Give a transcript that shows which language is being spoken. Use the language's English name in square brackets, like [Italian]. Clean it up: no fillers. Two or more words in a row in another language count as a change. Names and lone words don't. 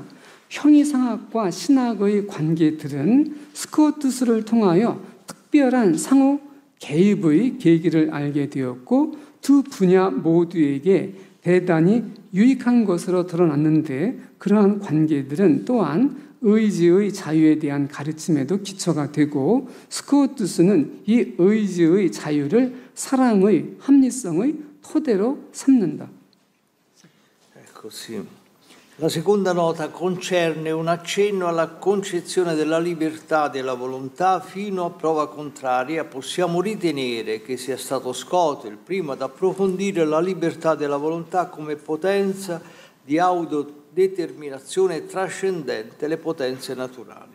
[Korean] 형이상학과 신학의 관계들은 스코투스를 통하여 특별한 상호 개입의 계기를 알게 되었고 두 분야 모두에게 대단히 유익한 것으로 드러났는데 그러한 관계들은 또한 의지의 자유에 대한 가르침에도 기초가 되고 스코투스는 이 의지의 자유를 사랑의 합리성의 토대로 삼는다. [Italian] Così. La seconda nota concerne un accenno alla concezione della libertà della volontà fino a prova contraria. Possiamo ritenere che sia stato Scott il primo ad approfondire la libertà della volontà come potenza di autodeterminazione trascendente le potenze naturali.